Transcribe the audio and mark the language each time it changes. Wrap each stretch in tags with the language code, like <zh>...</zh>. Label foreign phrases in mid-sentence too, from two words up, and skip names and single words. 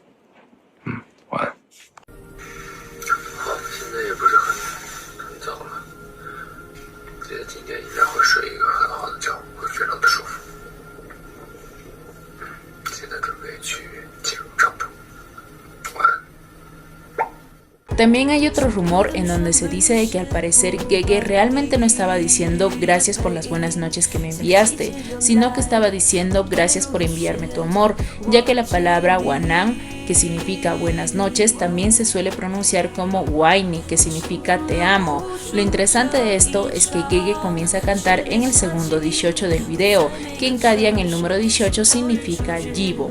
<zh>晚安。好，现在也不是很早了，记得今天应该会睡一个很好的觉，会非常的舒服。现在准备去进入帐篷。晚安。</zh> <es>También hay otro rumor en donde se dice de que al parecer Gege realmente no estaba diciendo gracias por las buenas noches que me enviaste, sino que estaba diciendo gracias por enviarme tu amor, ya que la palabra Wanang, que significa buenas noches, también se suele pronunciar como Waini, que significa te amo. Lo interesante de esto es que Gege comienza a cantar en el segundo 18 del video, que en Kadian el número 18 significa Yibo.</es>